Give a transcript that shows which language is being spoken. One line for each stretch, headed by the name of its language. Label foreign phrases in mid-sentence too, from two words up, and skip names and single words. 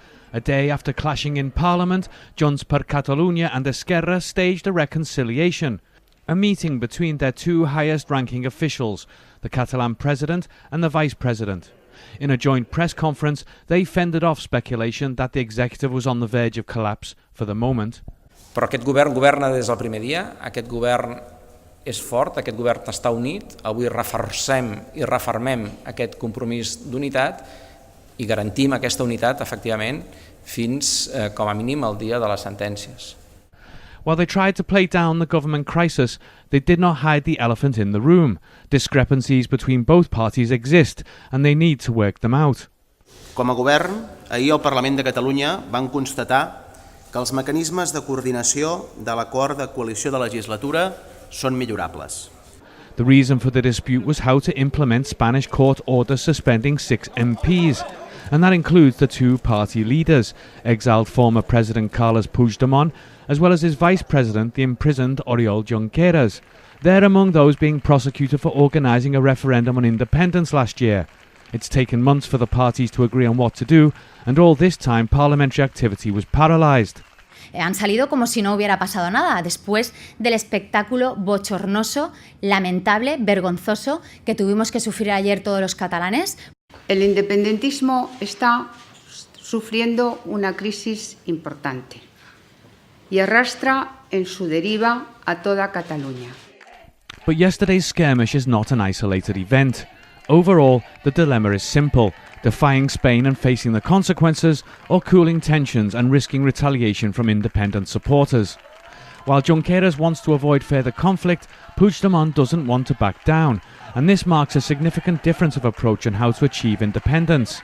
English: A day after clashing in Parliament, Junts per Catalunya and Esquerra staged a reconciliation. A meeting between their two highest-ranking officials, the Catalan president and the vice president. In a joint press conference, they fended off speculation that the executive was on the verge of collapse for the moment.
Catalan: Però aquest govern governa des del primer dia, aquest govern és fort, aquest govern està unit, avui reforcem i refermem aquest compromís d'unitat i garantim aquesta unitat, efectivament, fins, com a mínim, al dia de les sentències.
English: While they tried to play down the government crisis, they did not hide the elephant in the room. Discrepancies between both parties exist, and they need to work them out.
Catalan: Com a govern, ahir al Parlament de Catalunya van constatar que els mecanismes de coordinació de l'acord de coalició de legislatura són millorables.
English: The reason for the dispute was how to implement Spanish court orders suspending 6 MPs, and that includes the two party leaders, exiled former President Carles Puigdemont, as well as his vice president, the imprisoned Oriol Junqueras. They're among those being prosecuted for organising a referendum on independence last year. It's taken months for the parties to agree on what to do, and all this time parliamentary activity was paralysed.
Spanish: Han salido como si no hubiera pasado nada, después del espectáculo bochornoso, lamentable, vergonzoso que tuvimos que sufrir ayer todos los catalanes. El independentismo está sufriendo una crisis importante y arrastra en su deriva a toda Cataluña.
English: But yesterday's skirmish is not an isolated event. Overall, the dilemma is simple: defying Spain and facing the consequences, or cooling tensions and risking retaliation from independent supporters. While Junqueras wants to avoid further conflict, Puigdemont doesn't want to back down, and this marks a significant difference of approach on how to achieve independence.